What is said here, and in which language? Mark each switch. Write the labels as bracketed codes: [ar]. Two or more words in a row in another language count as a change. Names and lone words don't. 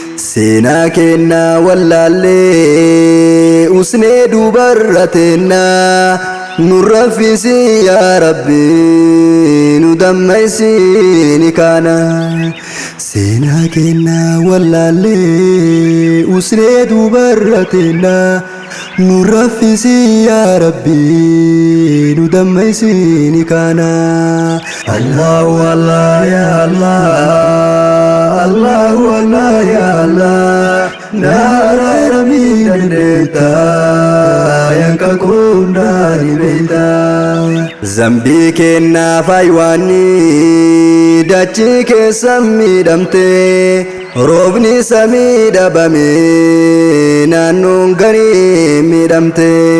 [om] Seenaa kennaa wallaallee, usnee duubarra teennaa, nu raffisi yaa Rabbi, nu dammaysi ni kaana. Seenaa kennaa wallaallee, usnee duubarra teennaa, nu raffisi yaa Rabbi, nu dammaysi ni kaana. [ar] الله الله، يا الله. الله الله، يا الله. [om] Na araaramii dandeetta, yakka koo hundaa ni beekta. Zambii kennaaf aywaanni, dachii keessa miidhamte, roobni samii dhabame, naannoon ganii miidhamte.